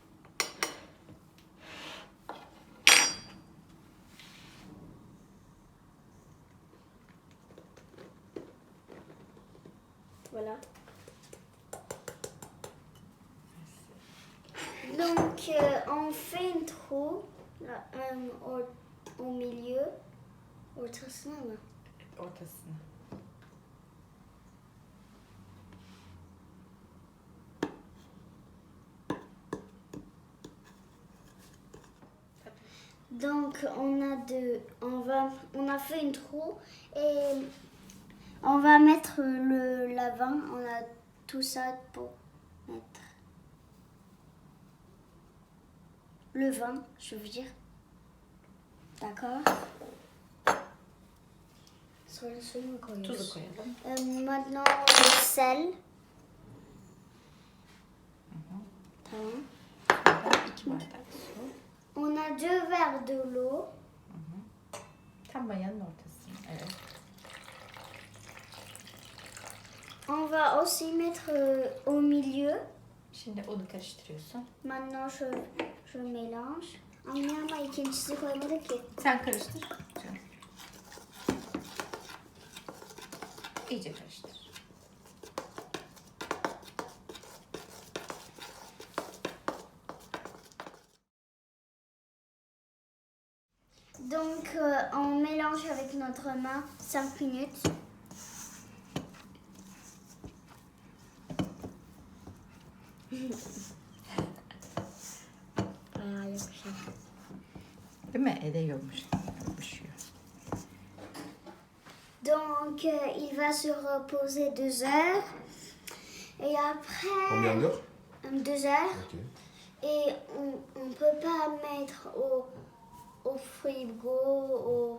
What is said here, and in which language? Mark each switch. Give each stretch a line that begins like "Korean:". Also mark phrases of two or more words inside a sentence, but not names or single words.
French: Voilà. Donc on fait un trou au milieu.
Turkish: Ortasına mı? Ortasına.
French: Donc on a fait un trou et on va mettre le levain. On a tout ça pour mettre le vin, je veux dire. D'accord.
Turkish: Tuzu koyalım.
French: Maintenant le sel.
Turkish: Tamam. Sonra 2 bardak su.
French: On a 2 verres de l'eau.
Turkish: Tam mayanın ortasına. Evet.
French: On va aussi mettre au milieu.
Turkish: Şimdi onu karıştırıyorsun.
French: Maintenant je mélange.
Turkish: Anne ama ikincisini koymadık ki. Sen karıştır. Canım. İyice karıştır.
French: Donc on mélange avec notre main 5 minutes.
Turkish: Değil mi? Ele yapışıyor.
French: Donc il va se reposer 2 heures. Et après... Combien d'heures 2 heures. Ok. Et on ne peut pas mettre au frigo,